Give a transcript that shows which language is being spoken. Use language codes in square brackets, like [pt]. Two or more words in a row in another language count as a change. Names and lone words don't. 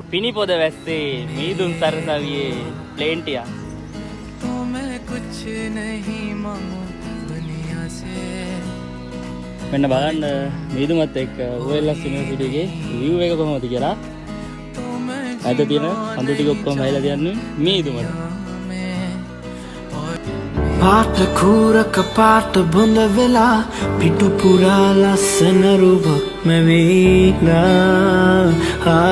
[si] පිනිපොද වැස්සේ මීදුම් සරසවියේ ප්ලේන්ටියා [hi] तो मैं कुछ नहीं मांगू दुनिया से [si] මෙන්න බලන්න මීදුමත් එක්ක OLS යුනිවර්සිටියේ view එක කොහොමද කියලා. අද තියෙන අඳු ටික ඔක්කොම හැයිලා තියන්නේ මීදුමට. පාට කූරක පාට බොඳ වෙලා පිටු පුරා ලස්සන රූපක් මැවිලා